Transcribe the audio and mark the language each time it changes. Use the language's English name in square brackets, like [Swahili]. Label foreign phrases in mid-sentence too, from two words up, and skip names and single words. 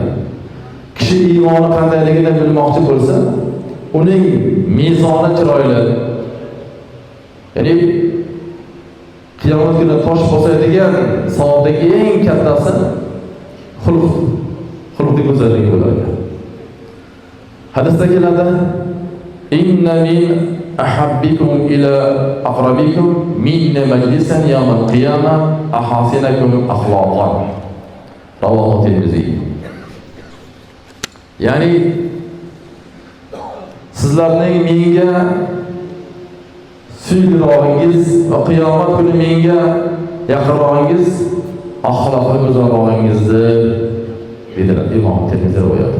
[Uzbek] Kishi iymoni qandayligini bilmoqchi bo'lsa, uning mezoni chiroyli. Ya'ni qiyomat kuni tosh bosadigan savobdagi eng kattasi xulqning go'zalligi bo'ladi. Hadisda keladi: [Arabic] "إن من أحبكم إلى أقربكم منا مجلسا يوم القيامة أحاسنكم أخلاقا." [Uzbek] Rawahu Tirmizi. Ya'ni sizlarning menga suyuqrog'ingiz va qiyomat kuni menga yaqinrog'ingiz axloqi go'zalrog'ingizdir dedilar Imom Tirmizi rivoyati.